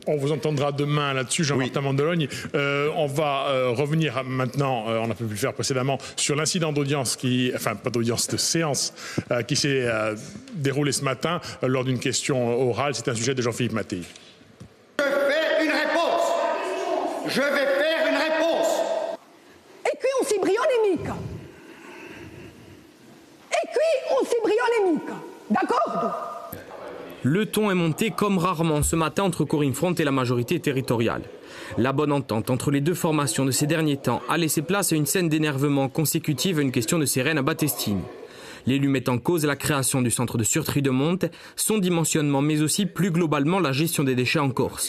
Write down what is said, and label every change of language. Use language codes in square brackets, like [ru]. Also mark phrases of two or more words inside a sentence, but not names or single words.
[fr] On vous entendra demain là-dessus, Jean-Martin Mandelogne. On va revenir maintenant, on a pu le faire précédemment, sur l'incident d'audience de séance qui s'est déroulé ce matin lors d'une question orale. C'est un sujet de Jean-Philippe Mattei. Je vais faire une réponse. [co] E qui non si briola mica. D'accordo? [fr] Le ton est monté comme rarement ce matin entre Corinne Front et la majorité territoriale. La bonne entente entre les deux formations de ces derniers temps a laissé place à une scène d'énervement consécutive à une question de sirène à Battestini. L'élu met en cause la création du centre de surtri de Monte, son dimensionnement mais aussi plus globalement la gestion des déchets en Corse.